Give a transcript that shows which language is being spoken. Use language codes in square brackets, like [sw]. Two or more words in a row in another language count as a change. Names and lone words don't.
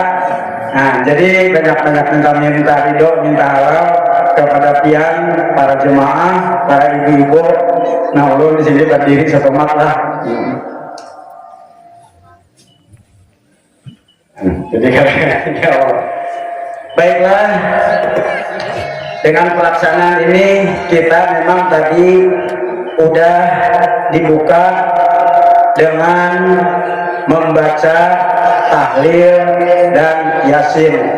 [bjn] Nah, jadi banyak-banyak minta ridho, minta halal kepada pian para jemaah, para ibu-ibu. Nah, ulun di sini berdiri satu mat lah. Jadi [ar] يا الله. [id] Baiklah, dengan pelaksanaan ini kita memang tadi udah dibuka dengan membaca tahlil dan yasin.